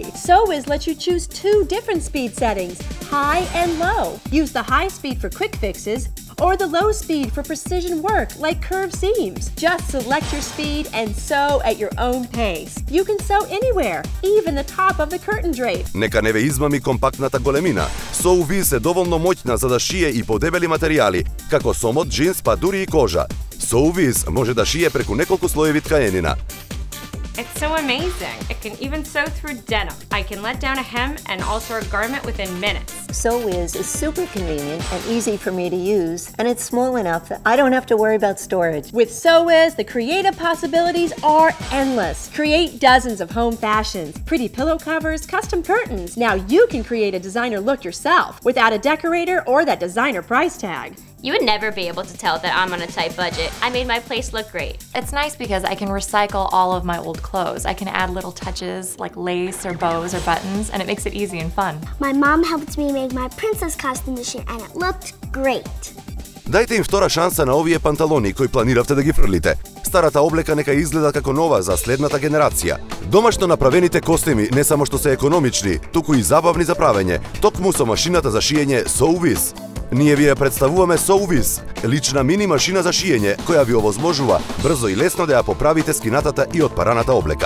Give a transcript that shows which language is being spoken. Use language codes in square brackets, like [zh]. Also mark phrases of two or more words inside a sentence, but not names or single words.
[en] SewWiz lets you choose 2 different speed settings, high and low. Use the high speed for quick fixes, or the low speed for precision work like curved seams. Just select your speed and sew at your own pace. You can sew anywhere, even the top of the curtain drape. [mk] Нека не ве измами компактната големина. SewWiz е доволно моќна за да шие и подебели материјали, како сомот, джинс, па дури и кожа. SewWiz може да шие преку неколку слоеви ткаенина. [en] It's so amazing. It can even sew through denim. I can let down a hem and alter a garment within minutes. SewWiz is super convenient and easy for me to use, and it's small enough that I don't have to worry about storage. With SewWiz, the creative possibilities are endless. Create dozens of home fashions, pretty pillow covers, custom curtains. Now you can create a designer look yourself without a decorator or that designer price tag. You would never be able to tell that I'm on a tight budget. I made my place look great. It's nice because I can recycle all of my old clothes. I can add little touches like lace or bows or buttons, and it makes it easy and fun. My mom helped me make my princess costume this year, and it looked great. [mk] Дајте им втора шанса на овие панталони кои планиравте да ги фрлите. Старата облека нека изгледа како нова за следната генерација. Домашно направените костими не само што се економични, туку и забавни за правење, токму со машината за шиење SewWiz. Ние ви ја представуваме SewWiz, лична мини машина за шиење која ви овозможува брзо и лесно да ја поправите скинатата и отпараната облека.